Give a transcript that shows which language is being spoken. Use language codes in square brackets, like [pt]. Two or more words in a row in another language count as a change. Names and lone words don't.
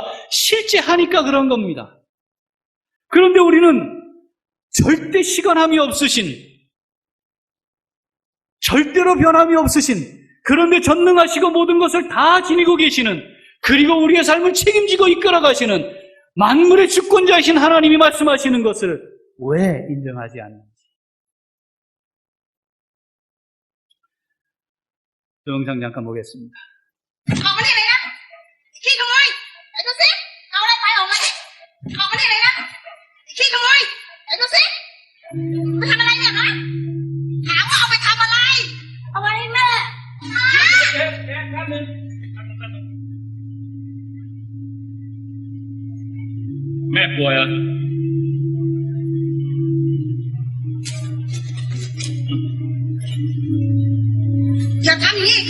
[ko] 실제 하니까 그런 겁니다. 그런데 우리는 절대 시건함이 없으신, 절대로 변함이 없으신, 그런데 전능하시고 모든 것을 다 지니고 계시는, 그리고 우리의 삶을 책임지고 이끌어가시는 만물의 주권자이신 하나님이 말씀하시는 것을 왜 인정하지 않는지. 동영상 잠깐 보겠습니다. [vi] Còn cái này nè, khi con ơi, để con xếp, con đây phải ổn đấy. Còn cái này nè, khi con ơi, để con xếp. [th] Mày ทำอะไรเนี่ยฮะถามว่าเอาไปทำอะไรเอาไว้แม่ฮะ [vi] Mẹป่วยà? [th] อย่าทำอย่างนี้อีกนะ